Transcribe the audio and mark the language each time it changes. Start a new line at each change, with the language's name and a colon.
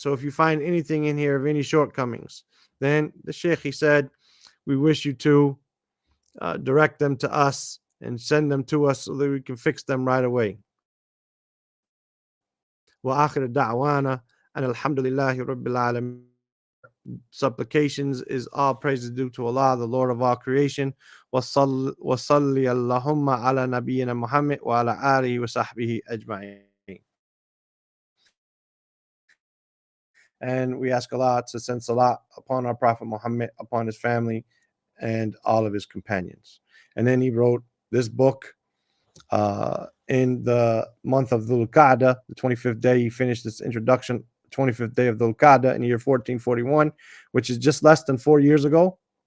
English: So if you find anything in here of any shortcomings, then the Sheikh, he said, we wish you to direct them to us and send them to us so that we can fix them right away.
Arabic: وآخر دعوانا أن الحمد لله رب العالمين.
English: supplications is all praises due to Allah, the Lord of all creation.
Arabic: وصلي اللهم على نبينا محمد وعلى آله وصحبه أجمعين.
English: And we ask Allah to send salat upon our Prophet Muhammad, upon his family, and all of his companions. And then he wrote this book in the month of Dhul Qa'dah, the 25th day. He finished this introduction, 25th day of Dhul Qa'dah in the year 1441, which is just less than 4 years ago.